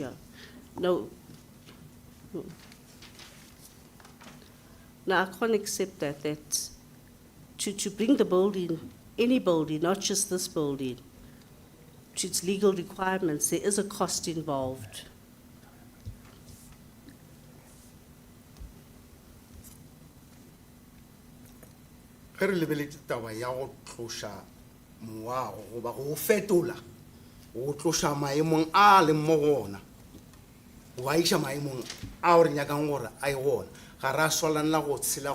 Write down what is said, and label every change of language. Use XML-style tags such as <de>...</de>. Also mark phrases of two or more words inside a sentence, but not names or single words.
<en>yeah. No. No. Now, I can't accept that to bring the building, any building, not just this building, to its legal requirements, there is a cost involved.</en> <nso>ge re lebeletse taba ya go tloša moago goba go fetola go tloša maemong a leng mo gona go a iša maemong a o re nyakang gore a e gona ga re a swalanela go tshela</nso>